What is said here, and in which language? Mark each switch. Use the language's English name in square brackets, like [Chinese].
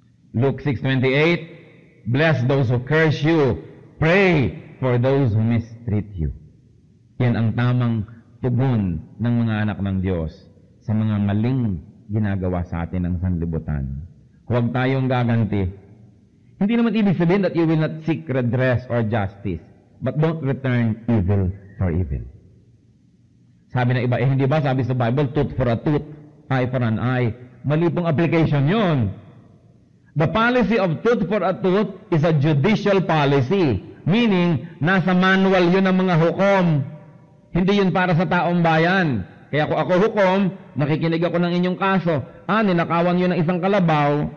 [English] Luke 6:28, bless those who curse you. Pray for those who mistreat you. [Filipino] Yan ang tamang tugon ng mga anak ng Diyos sa mga maling ginagawa sa atin ng sanlibutan. Huwag tayong gaganti. Hindi naman ibig sabihin [English] that you will not seek redress or justice. But don't return evil for evil. [Filipino] Sabi ng iba, hindi ba? [English] Sabi sa Bible, tooth for a tooth, eye for an eye. [Filipino] Mali pong application yun. [English] The policy of tooth for a tooth is a judicial policy. [Filipino] Meaning, nasa manual yun ng mga hukom. Hindi yun para sa taong bayan. Kaya kung ako hukom, nakikinig ako ng inyong kaso. Ninakawan yun ng isang kalabaw.